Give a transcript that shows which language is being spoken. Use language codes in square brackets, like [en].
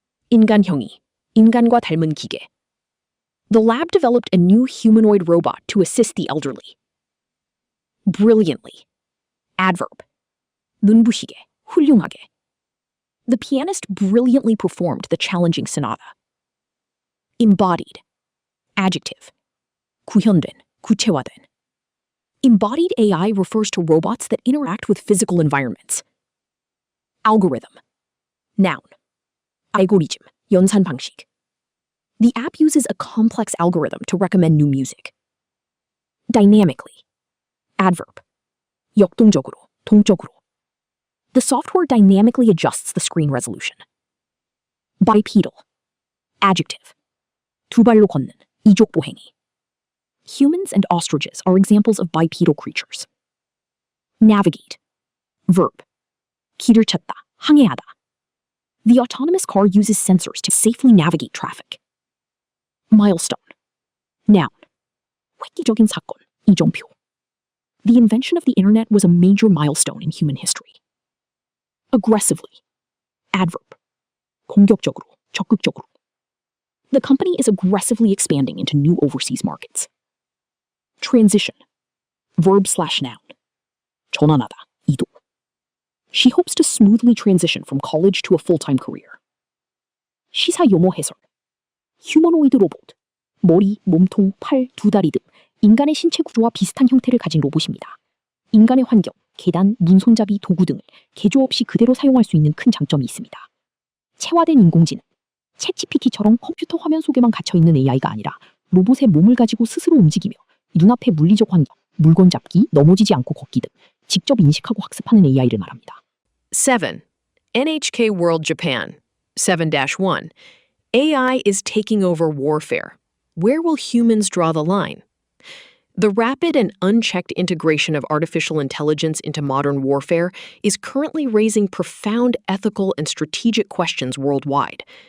[ko] 인간형이, 인간과 닮은 기계. [en] The lab developed a new humanoid robot to assist the elderly. Brilliantly. Adverb. [ko] 눈부시게, 훌륭하게. [en] The pianist brilliantly performed the challenging sonata. Embodied. Adjective. [ko] 구현된, 구체화된. [en] Embodied AI refers to robots that interact with physical environments. Algorithm. Noun. [ko] 알고리즘, 연산 방식. [en] The app uses a complex algorithm to recommend new music. Dynamically. Adverb. [ko] 역동적으로, 동적으로. [en] The software dynamically adjusts the screen resolution. Bipedal. Adjective. [ko] 두 발로 걷는, 이족보행이. [en] Humans and ostriches are examples of bipedal creatures. Navigate. Verb. [ko] 길을 찾다, 항해하다. [en] The autonomous car uses sensors to safely navigate traffic. Milestone. Noun. [ko] 획기적인 사건, 이정표. [en] The invention of the internet was a major milestone in human history. Aggressively. Adverb. [ko] 공격적으로, 적극적으로. [en] The company is aggressively expanding into new overseas markets. Transition. Verb/noun. [ko] 전환하다, 이동. [en] She hopes to smoothly transition from college to a full-time career. [ko] 시사 용어 해설. 휴머노이드 로봇. 머리, 몸통, 팔, 두 다리 등 인간의 신체 구조와 비슷한 형태를 가진 로봇입니다. 인간의 환경, 계단, 문손잡이, 도구 등을 개조 없이 그대로 사용할 수 있는 큰 장점이 있습니다. 체화된 인공지능. 챗GPT처럼 컴퓨터 화면 속에만 갇혀있는 AI가 아니라 로봇의 몸을 가지고 스스로 움직이며 눈앞의 물리적 환경, 물건 잡기, 넘어지지 않고 걷기 등 직접 인식하고 학습하는 AI를 말합니다. [en] 7. NHK World Japan. 7-1. AI is taking over warfare. Where will humans draw the line? The rapid and unchecked integration of artificial intelligence into modern warfare is currently raising profound ethical and strategic questions worldwide.